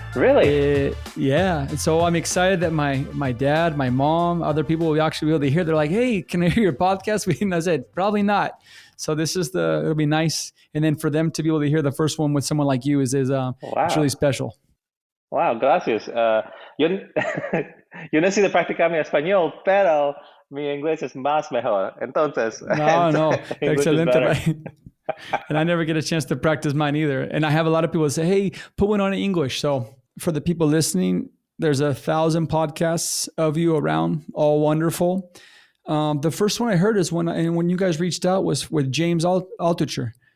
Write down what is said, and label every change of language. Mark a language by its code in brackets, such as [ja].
[en] Really? Yeah. And so I'm excited that my dad, my mom, other people will actually be able to hear. They're like, hey, can I hear your podcast? And I said, probably not. So it'll be nice. And then for them to be able to hear the first one with someone like you is it's really special. [es] Wow, gracias. Yo necesito practicar mi español, pero mi inglés es más mejor. Entonces, no, excelente. [en] And I never get a chance to practice mine either. And I have a lot of people that say, hey, put one on in English. So for the people listening, there's 1,000 podcasts of you around, all wonderful. The first one I heard is when you guys reached out was with James Altucher.